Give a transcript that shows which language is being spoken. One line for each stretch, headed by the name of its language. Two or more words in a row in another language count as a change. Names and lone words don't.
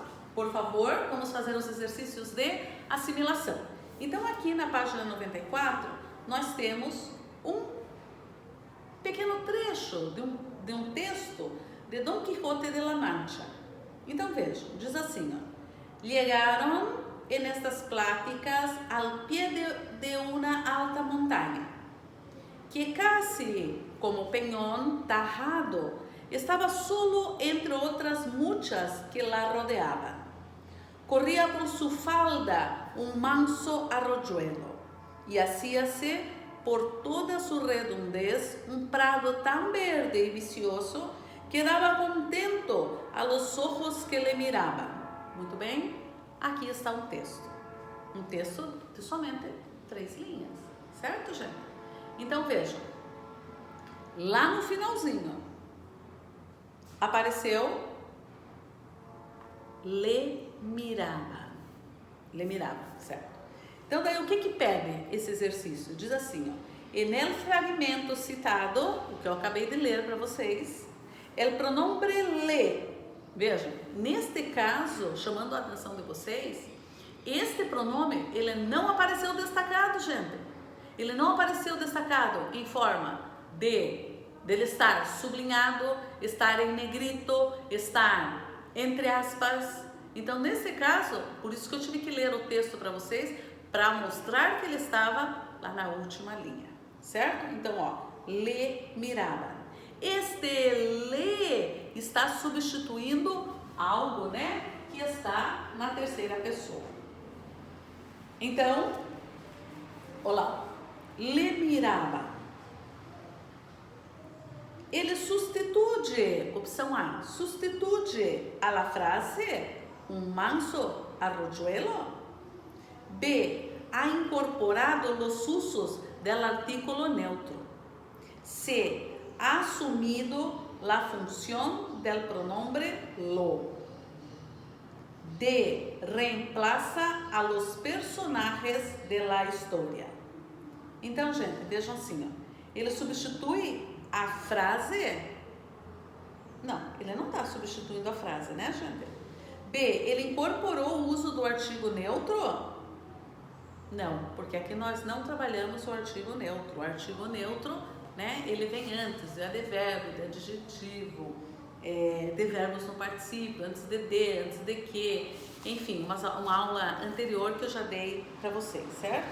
Portuguese: Por favor, vamos fazer os exercícios de assimilação. Então aqui na página 94, nós temos um pequeno trecho de um texto de Don Quijote de la Mancha. Então vejam, diz assim, ó:
Spanish: Llegaron en estas pláticas al pie de una alta montaña, que casi como peñón tajado estaba solo entre otras muchas que la rodeaban. Corría por su falda un manso arroyuelo y hacíase por toda su redondez un prado tan verde y vicioso que daba contento a los ojos que le miraban.
Portuguese: Muito bem? Aqui está um texto de somente 3 linhas, certo, gente? Então vejam, lá no finalzinho apareceu
Spanish: le miraba,
Portuguese: certo? Então daí o que pede esse exercício? Diz assim, ó:
Spanish: en el fragmento citado,
Portuguese: o que eu acabei de ler para vocês,
Spanish: el pronombre le.
Portuguese: Vejam, neste caso, chamando a atenção de vocês, este pronome, ele não apareceu destacado, gente. Ele não apareceu destacado em forma dele estar sublinhado, estar em negrito, estar entre aspas. Então, nesse caso, por isso que eu tive que ler o texto para vocês, para mostrar que ele estava lá na última linha, certo? Então, ó,
Spanish: le miraba.
Portuguese: Este le está substituindo algo, né, que está na terceira pessoa. Então, olá,
Spanish: le miraba.
Portuguese: Ele substitui, opção A, substitui
Spanish: a la frase un manso arroyuelo. B, ha incorporado los usos del artículo neutro. C, ha asumido la función del pronombre lo. D, reemplaza a los personajes de la historia.
Portuguese: Então, gente, vejam assim, ó. Ele substitui a frase. Não, ele não está substituindo a frase, né, gente? B, ele incorporou o uso do artigo neutro. Não, porque aqui nós não trabalhamos o artigo neutro. O artigo neutro, né, ele vem antes, é advérbio, de adjetivo, de verbos no particípio, antes de, antes de que, enfim, uma aula anterior que eu já dei para vocês, certo?